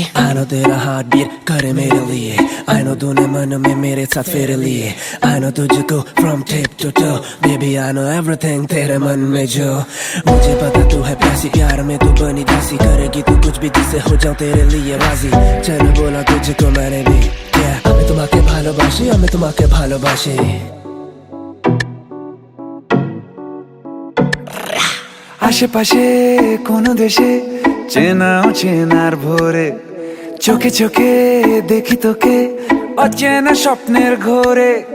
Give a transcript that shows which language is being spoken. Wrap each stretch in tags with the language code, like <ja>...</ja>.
<en>I know</en> <hi>तेरा heartbeat करे मेरे लिए. I know तूने मन में मेरे साथ फेरे लिए.</hi> <en>I know तुझको from tip to toe. Baby, I know everything</en> <hi>तेरे मन में जो. मुझे पता तू है प्यासी, प्यार में तू बनी दासी. करेगी तू कुछ भी जिससे हो जाऊं तेरे लिए राजी. चल बोला तुझको मैंने भी.</hi> <bn>Yeah, আমি তোমাকে ভালোবাসি, আমি তোমাকে ভালোবাসি. আশেপাশে কোনো দেশে চেনা অচেনার ভোরে চোখে চোখে দেখি তোকে অচেনা স্বপ্নের ঘোরে।</bn>